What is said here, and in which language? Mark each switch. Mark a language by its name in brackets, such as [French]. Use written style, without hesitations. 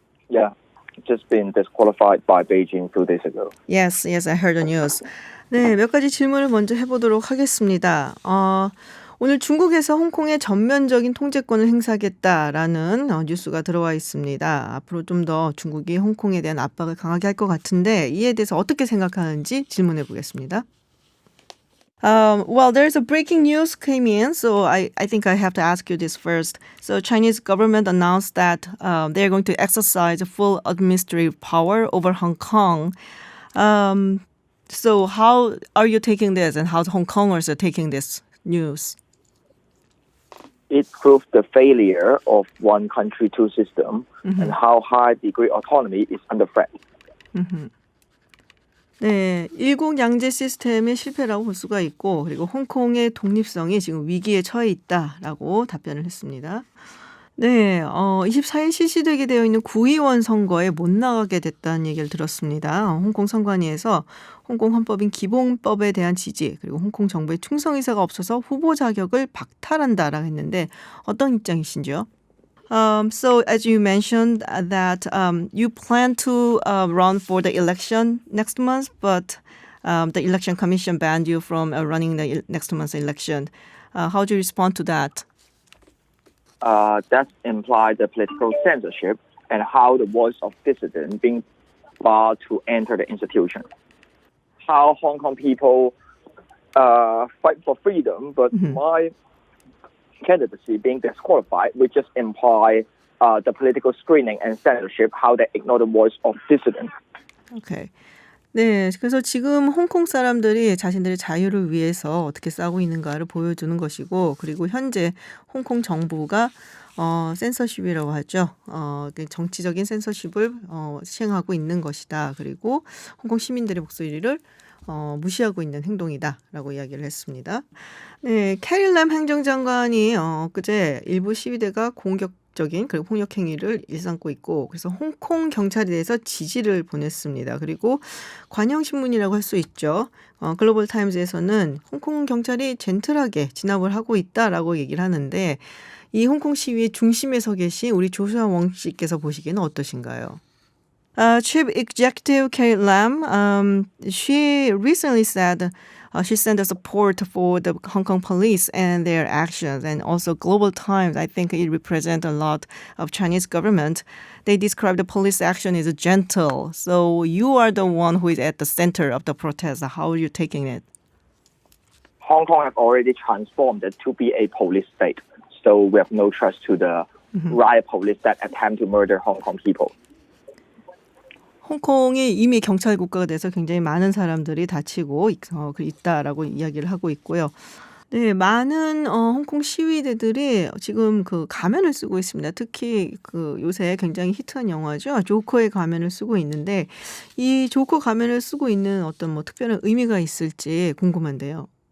[English] Yeah, just been disqualified by Beijing 2 days ago. Yes, I heard the news. [Korean] 네, 몇 가지 질문을 먼저 해보도록 하겠습니다. 오늘 중국에서 홍콩의 전면적인 통제권을 행사하겠다라는 뉴스가 들어와 있습니다. 앞으로 좀 더 중국이 홍콩에 대한 압박을 강하게 할 것 같은데 이에 대해서 어떻게 생각하는지 질문해 보겠습니다. [English] Well, there's a breaking news came in, so I think I have to ask you this first. So Chinese government announced that they're going to exercise full administrative power over Hong Kong. So how are you taking this and how Hong Kongers are taking this news? It proved the failure of one country, two system, and how high degree autonomy is under threat. [Korean] 네, 일국 양제 시스템의 실패라고 볼 수가 있고 그리고 홍콩의 독립성이 지금 위기에 처해 있다라고 답변을 했습니다. 네, 24일 실시되게 되어 있는 구의원 선거에 못 나가게 됐다는 얘기를 들었습니다. 홍콩 선관위에서 홍콩 헌법인 기본법에 대한 지지 그리고 홍콩 정부의 충성 의사가 없어서 후보 자격을 박탈한다라고 했는데 어떤 입장이신지요? [English] So as you mentioned that you plan to run for the election next month, but the election commission banned you from running the next month's election. How do you respond to that? That implied the political censorship and how the voice of dissident being barred to enter the institution. How Hong Kong people fight for freedom, but my candidacy being disqualified would just imply the political screening and censorship, how they ignore the voice of dissident. Okay. [Korean] 네, 그래서 지금 홍콩 사람들이 자신들의 자유를 위해서 어떻게 싸우고 있는가를 보여주는 것이고 그리고 현재 홍콩 정부가 센서십이라고 하죠. 정치적인 센서십을 시행하고 있는 것이다. 그리고 홍콩 시민들의 목소리를 무시하고 있는 행동이다라고 이야기를 했습니다. 네, 캐리 램 행정장관이 그제 일부 시위대가 공격적인 그리고 폭력 행위를 일삼고 있고 그래서 홍콩 경찰에 대해서 지지를 보냈습니다. 그리고 관영신문이라고 할 수 있죠. 글로벌 타임즈에서는 홍콩 경찰이 젠틀하게 진압을 하고 있다라고 얘기를 하는데 이 홍콩 시위의 중심에 서 계신 우리 조슈아 웡 씨께서 보시기에는 어떠신가요? [English] Chief Executive Carrie Lam, she recently said she sent a support for the Hong Kong police and their actions, and also Global Times. I think it represents a lot of Chinese government. They describe the police action as gentle. So you are the one who is at the center of the protest. How are you taking it? Hong Kong have already transformed it to be a police state, so we have no trust to the riot police that attempt to murder Hong Kong people. [Korean] 홍콩이 이미 경찰 국가가 돼서 굉장히 많은 사람들이 다치고 있다라고 이야기를 하고 있고요. 네, 많은 홍콩 시위대들이 지금 그 가면을 쓰고 있습니다. 특히 그 요새 굉장히 히트한 영화죠. 조커의 가면을 쓰고 있는데 이 조커 가면을 쓰고 있는 어떤 뭐 특별한 의미가 있을지 궁금한데요.